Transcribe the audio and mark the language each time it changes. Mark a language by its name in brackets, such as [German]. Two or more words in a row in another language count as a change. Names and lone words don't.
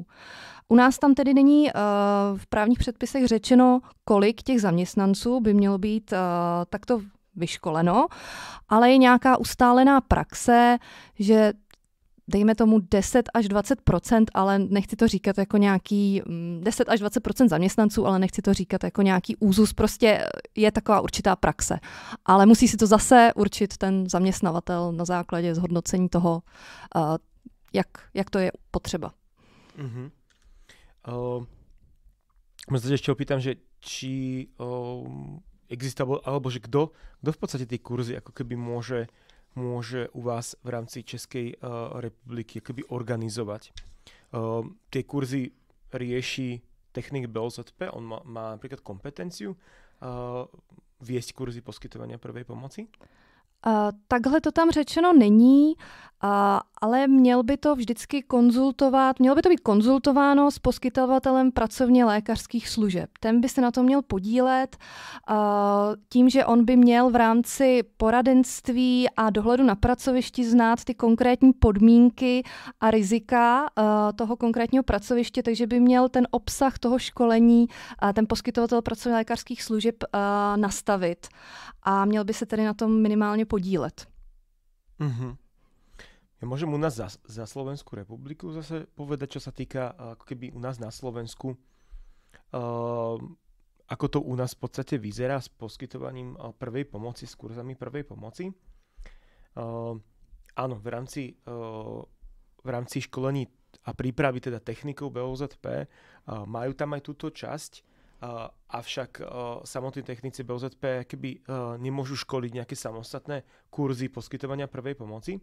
[Czech] U nás tam tedy není v právních předpisech řečeno, kolik těch zaměstnanců by mělo být takto vyškoleno, ale je nějaká ustálená praxe, že dejme tomu 10 až 20%, ale nechci to říkat jako nějaký 10 až 20% zaměstnanců, ale nechci to říkat jako nějaký úzus, prostě je taková určitá praxe. Ale musí si to zase určit ten zaměstnavatel na základě zhodnocení toho, jak to je potřeba. Mm-hmm. [Slovak] Možno ešte opýtam, že či existuje, alebo že kto v podstate tie kurzy ako keby môže u vás v rámci Českej republiky akoby organizovať. Tie kurzy rieši technik BOZP, on má napríklad kompetenciu viesť kurzy poskytovania prvej pomoci? [Czech] Takhle to tam řečeno není, ale mělo by to být konzultováno s poskytovatelem pracovně lékařských služeb. Ten by se na to měl podílet tím, že on by měl v rámci poradenství a dohledu na pracovišti znát ty konkrétní podmínky a rizika toho konkrétního pracoviště, takže by měl ten obsah toho školení ten poskytovatel pracovně lékařských služeb nastavit a měl by se tedy na tom minimálně podílet. Mhm. [Slovak] Ja môžem u nás za Slovenskú republiku zase povedať, čo sa týka ako keby u nás na Slovensku, ako to u nás v podstate vyzerá s poskytovaním prvej pomoci, s kurzami prvej pomoci. Áno, v rámci školení a prípravy teda technikov BOZP majú tam aj túto časť, avšak samotní technici BOZP keby nemôžu školiť nejaké samostatné kurzy poskytovania prvej pomoci.